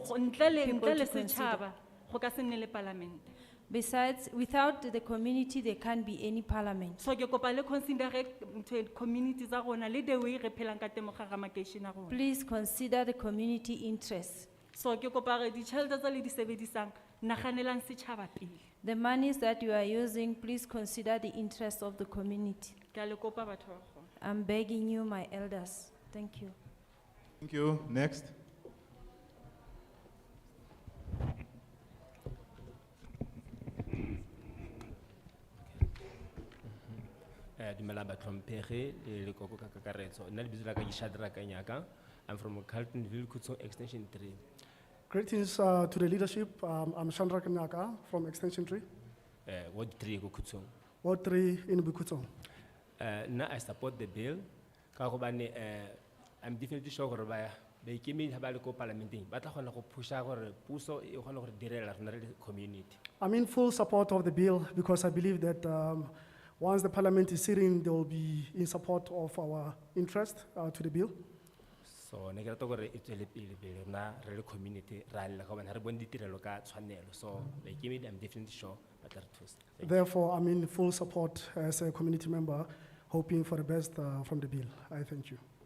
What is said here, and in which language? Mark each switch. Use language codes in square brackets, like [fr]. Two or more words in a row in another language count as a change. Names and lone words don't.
[tn] Ntle le [en] people to consider. [tn] setjhaba go ka se nne le parliament. [en] Besides, without the community, there can't be any parliament. [tn] So ke kopa le [en] consider communities [tn] tsa rona le [en] the way [tn] re phelang ka teng mo gare ga makeishene a rona. [en] Please consider the community interests. [tn] So ke kopa re ditšhelete tse le di sebedisang naganelang setšhaba pele. [en] The monies that you are using, please consider the interests of the community. [tn] Ke a le kopa batho ba rona. [en] I'm begging you, my elders. Thank you. Thank you. Next. [tn] Dumela batlhompegi le lekoko ka kakaretso. Nna lebitso la ka ke Shadrack Nyaka. [en] I'm from Carltonville, Kutsong Extension 3. Greetings to the leadership. I'm Chandra Kanyaka from Extension 3, [tn] Ward 3 ko Kutsong. [en] Ward 3 in Bukutong. Now I support the bill. [tn] Ka gobane [en] I'm definitely sure [tn] gore ba ikemedi ha ba le ko parliamenteng ba tla kgona go pusha gore puso e kgone gore direla rena le community. [en] I'm in full support of the bill because I believe that once the parliament is sitting, they will be in support of our interest to the bill. [tn] So ne ke rata gore e tswele pele pele rena re le community ra lla ka gobane ha re bone ditirelo ka tshwanelo. So ba ikemedi [en] I'm definitely sure [tn] ba tla re thusa. [en] Thank you. Therefore, I'm in full support as a community member, hoping for the best from the bill. I thank you.